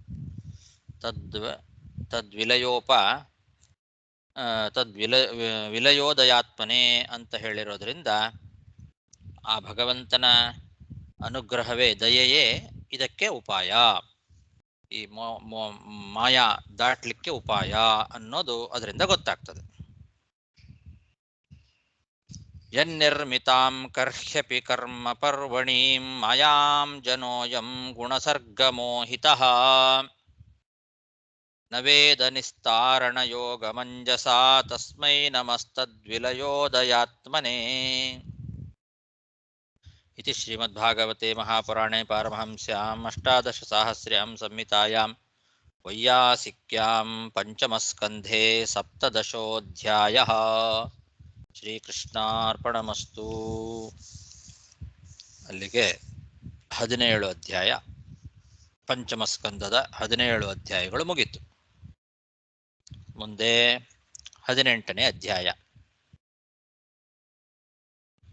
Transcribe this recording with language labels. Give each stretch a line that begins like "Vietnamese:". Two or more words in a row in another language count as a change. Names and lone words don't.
Kannada: ವಿಲಯೋದಯಾತ್ಮನೆ ಅಂತ ಹೇಳಿರೋದ್ರಿಂದ ಆ ಭಗವಂತನ ಅನುಗ್ರಹವೇ, ದಯೆಯೇ ಇದಕ್ಕೆ ಉಪಾಯ, ಈ ಮಾಯಾ ದಾಟ್ಲಿಕ್ಕೆ ಉಪಾಯ ಅನ್ನೋದು ಅದರಿಂದ ಗೊತ್ತಾಗ್ತದೆ.
Sanskrit: ಯನ್ನಿರ್ಮಿತಾಂ ಕರ್ಹ್ಯಪಿ ಕರ್ಮ ಪರ್ವಣೀಂ ಮಾಯಾಂ ಜನೋಯಂ ಗುಣಸರ್ಗಮೋಹಿತಃ ನ ವೇದ ನಿಸ್ತಾರಣ ಯೋಗಮಂಜಸಾ ತಸ್ಮೈ ನಮಸ್ತದ್ವಿಲಯೋದಯಾತ್ಮನೇ. इति श्रीमद्भागवते महापुराणे पारमहंस्याम् अष्टादशसाहस्र्यां संहितायां वैयासिक्यां पंचमस्कन्धे सप्तदशोऽध्यायः. ಶ್ರೀಕೃಷ್ಣಾರ್ಪಣಮಸ್ತು.
Kannada: ಅಲ್ಲಿಗೆ 17 ಅಧ್ಯಾಯ, ಪಂಚಮಸ್ಕಂದದ 17 ಅಧ್ಯಾಯಗಳು ಮುಗಿತು. ಮುಂದೆ 18ನೇ ಅಧ್ಯಾಯ.